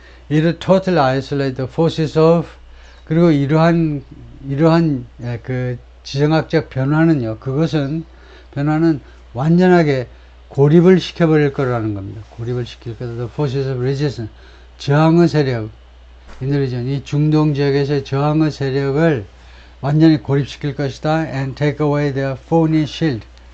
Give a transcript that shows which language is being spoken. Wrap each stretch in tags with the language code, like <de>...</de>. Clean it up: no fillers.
<en>It totally isolate the forces of.</en> <ko>그리고 이러한 그 지정학적 변화는요. 변화는 완전하게 고립을 시켜버릴 거라는 겁니다. 고립을 시킬 거다.</ko> <en>The forces of resistance.</en> <ko>저항의 세력. 이 중동 지역에서의 저항의 세력을 완전히 고립시킬 것이다.</ko> <en>And take away their phony shield.</en>